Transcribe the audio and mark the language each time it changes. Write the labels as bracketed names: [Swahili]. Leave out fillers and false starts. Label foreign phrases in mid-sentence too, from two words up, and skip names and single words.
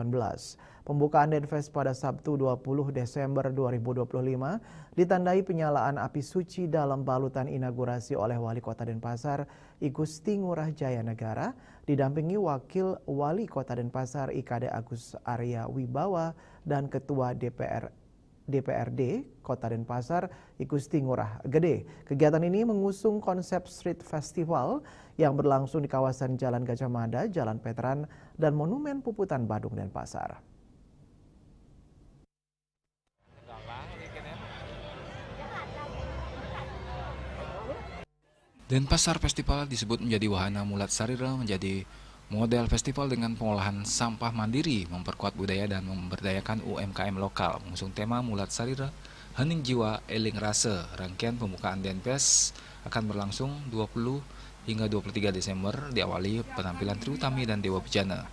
[Indonesian] Pembukaan Denfest pada Sabtu 20 Desember 2025 ditandai penyalaan api suci dalam balutan inaugurasi oleh Wali Kota Denpasar I Gusti Ngurah Jaya Negara didampingi Wakil Wali Kota Denpasar IKD Agus Arya Wibawa dan Ketua DPRD Kota Denpasar I Gusti Ngurah Gede. Kegiatan ini mengusung konsep [English] street festival [Indonesian] yang berlangsung di kawasan Jalan Gajah Mada, Jalan Veteran, dan Monumen Puputan Badung Denpasar. Denpasar Festival disebut menjadi wahana mulat sarira menjadi model festival dengan pengolahan sampah mandiri, memperkuat budaya dan memberdayakan UMKM lokal. Mengusung tema Mulat Sarira, Hening Jiwa, Eling Rase. Rangkaian pembukaan Denfest akan berlangsung 20 hingga 23 Desember diawali penampilan Triutami dan Dewa Bejana.